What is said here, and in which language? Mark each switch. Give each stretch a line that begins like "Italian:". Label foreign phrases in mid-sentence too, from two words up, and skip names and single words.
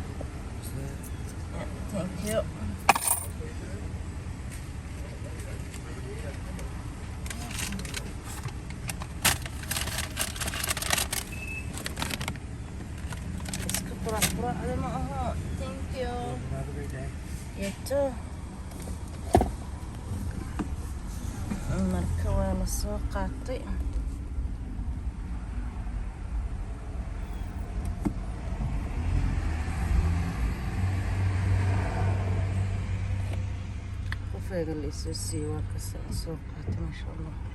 English: Thank you.
Somali: Iska quraacda ma aha.
English: Thank you. Have a great day. You too.
Somali: marka waa la soo qaatay. qofayga la isoo siiyey waa kasa soo qaatay
Arabic: masha Allah.